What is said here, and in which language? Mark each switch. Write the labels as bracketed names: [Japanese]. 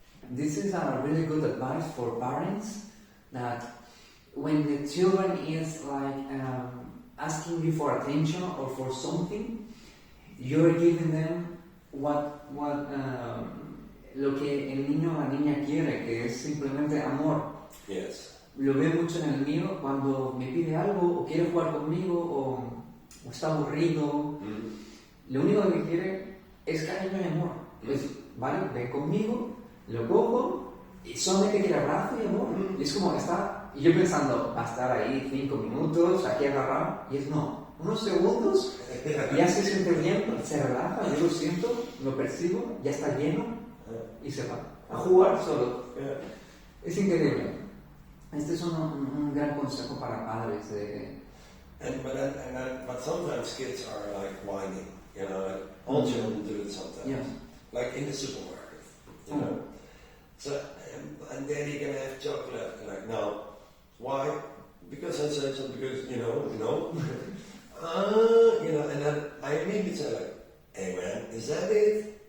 [English] This is a really good advice for parents, that when the children is like asking you for attention or for something, you're giving them [Spanish] lo que el niño o la niña quiere, que es simplemente amor. [English] Yes. [Spanish] Lo veo mucho en el mío cuando me pide algo o quiere jugar conmigo o está aburrido. Lo único que quiere es cariño y amor. Pues, vale, ven conmigo, lo cojo y solamente quiere abrazo y amor. Y es como que está, y yo pensando, va a estar ahí 5 minutos, aquí agarrado, y es no. Unos segundos, ya se siente bien, se relaja, yo lo siento, lo percibo, ya está lleno y se va a jugar solo. Es increíble. Este es un gran consejo para padres. [English] But sometimes kids are like whining, you know, like all children do it sometimes. Yes. Like in the supermarket, you know. So, and daddy can have chocolate. And like, no. Why? Because I said so, because, you know, you know, and then I immediately say like, hey man, is that it?